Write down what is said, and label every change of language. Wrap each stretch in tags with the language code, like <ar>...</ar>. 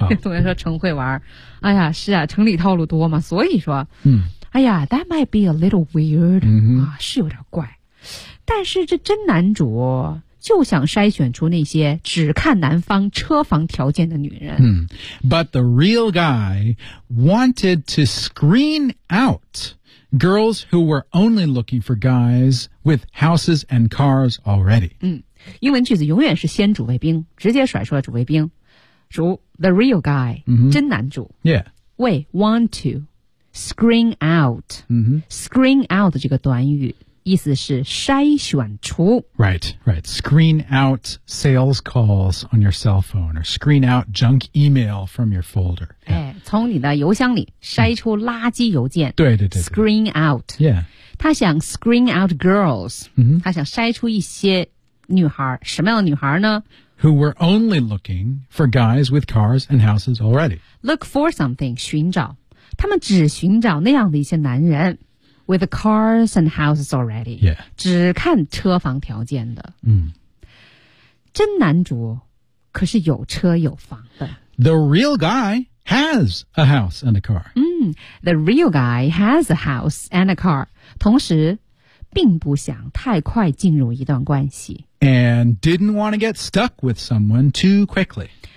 <zh>同学说成会玩儿。哎呀，是啊，城里套路多嘛，所以说，哎呀 ，</zh> <en>that might be a little weird.</en> <zh>啊，是有点怪。但是这真男主就想筛选出那些只看男方车房条件的女人。</zh> <en>But the real guy wanted to screen out girls who were only looking for guys with houses and cars already.</en> <zh>英文句子永远是先主谓宾，直接甩出了主谓宾。主</zh> <en>the real guy,、</en> <zh>真男主。</zh> <en>Yeah. 为 want to screen out.、screen out</en> <zh>这个短语。意思是筛选出</zh> <en>Right, right. Screen out sales calls on your cell phone or screen out junk email from your folder.、 Yeah.</en> <zh>哎、从你的邮箱里筛出垃圾邮件。对对对。</zh> <en>Screen out. Yeah.</en> <zh>他想</zh> <en>screen out girls.、</en> <zh>他想筛出一些女孩。什么样的女孩呢？</zh> <en>Who were only looking for guys with cars and houses already. Look for something, 寻找。</en> <zh>他们只寻找那样的一些男人。</zh> <en>With cars and houses already. Yeah.</en> <zh>只看车房条件的。嗯。真男主可是有车有房的。</zh> <en>The real guy has a house and a car.</en> <zh>嗯。</zh> <en>The real guy has a house and a car.</en> <zh>同时并不想太快进入一段关系。</zh> <en>And didn't want to get stuck with someone too quickly.</en>